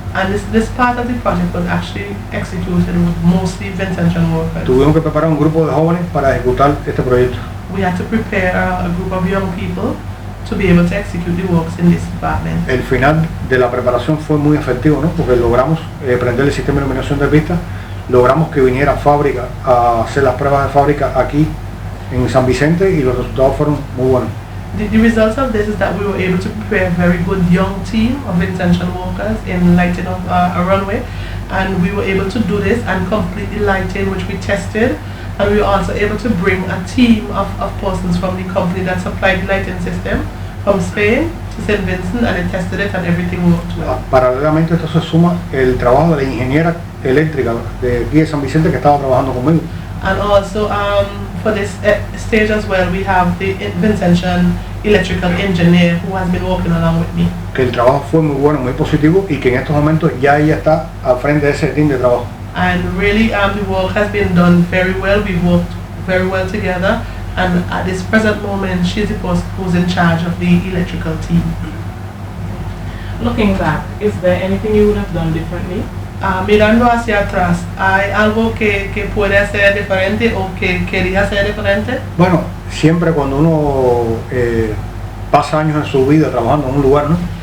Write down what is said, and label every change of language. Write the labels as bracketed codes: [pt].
[en] And this part of the project was actually executed with mostly Vincentian workers. [es] Tuvimos que preparar un grupo de jóvenes para ejecutar este proyecto. [en] We had to prepare a group of young people to be able to execute the works in this department. [es] El final de la preparación fue muy efectivo, ¿no? Porque logramos prender el sistema de iluminación de pista, logramos que viniera fábrica a hacer las pruebas de fábrica aquí en San Vicente y los resultados fueron muy buenos. [en] The results of this is that we were able to prepare a very good young team of intentional workers in lighting of a runway, and we were able to do this and complete the lighting which we tested, and we were also able to bring a team of persons from the company that supplied the lighting system from Spain to St. Vincent, and they tested it and everything worked well. [es] Paralelamente a esto se suma el trabajo de la ingeniera eléctrica de aquí de San Vicente que estaba trabajando conmigo. [en] And also for this stage as well, we have the Vincentian electrical engineer who has been working along with me. [es] Que el trabajo fue muy bueno, muy positivo y que en estos momentos ya ella está al frente de ese team de trabajo. [en] And really the work has been done very well. We've worked very well together, and at this present moment she's the person who's in charge of the electrical team. Looking back, is there anything you would have done differently? [es] Mirando hacia atrás, ¿hay algo que puede hacer diferente o que quería hacer diferente? Bueno, siempre cuando uno pasa años en su vida trabajando en un lugar, ¿no?